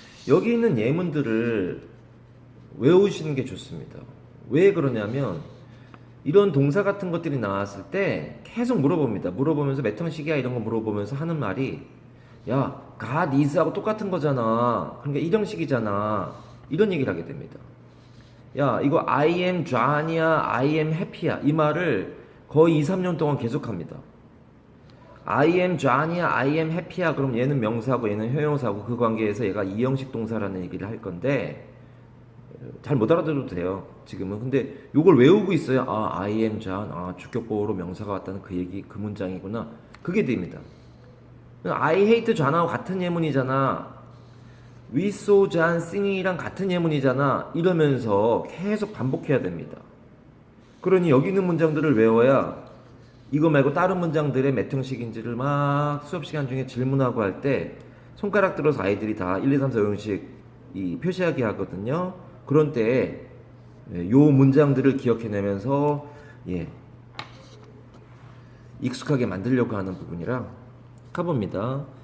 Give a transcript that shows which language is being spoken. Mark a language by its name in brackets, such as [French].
[Korean] 여기 있는 예문들을 외우시는 게 좋습니다. 왜 그러냐면 이런 동사 같은 것들이 나왔을 때 계속 물어봅니다. 물어보면서 몇 형식이야 이런 거 물어보면서 하는 말이 야, [English] God is [Korean] 하고 똑같은 거잖아. 그러니까 1형식이잖아. 이런 얘기를 하게 됩니다. 야, 이거 [English] I am John이야, I am happy야. [Korean] 이 말을 거의 2, 3년 동안 계속합니다. [English] I am John이야, I am happy야. [Korean] 그럼 얘는 명사고 얘는 형용사고 그 관계에서 얘가 2형식 동사라는 얘기를 할 건데 잘 못 알아들어도 돼요. 지금은. 근데 요걸 외우고 있어야 [English] I am John. [Korean] 주격보호로 명사가 왔다는 그 얘기, 그 문장이구나. 그게 됩니다. [English] I hate John [Korean] 하고 같은 예문이잖아. [English] We saw John singing [Korean] 이랑 같은 예문이잖아. 이러면서 계속 반복해야 됩니다. 그러니 여기 있는 문장들을 외워야 이거 말고 다른 문장들의 몇 형식인지를 막 수업 시간 중에 질문하고 할 때 손가락 들어서 아이들이 다 1, 2, 3, 4 형식 표시하게 하거든요. 그런 때에 요 문장들을 기억해내면서 익숙하게 만들려고 하는 부분이라 가봅니다.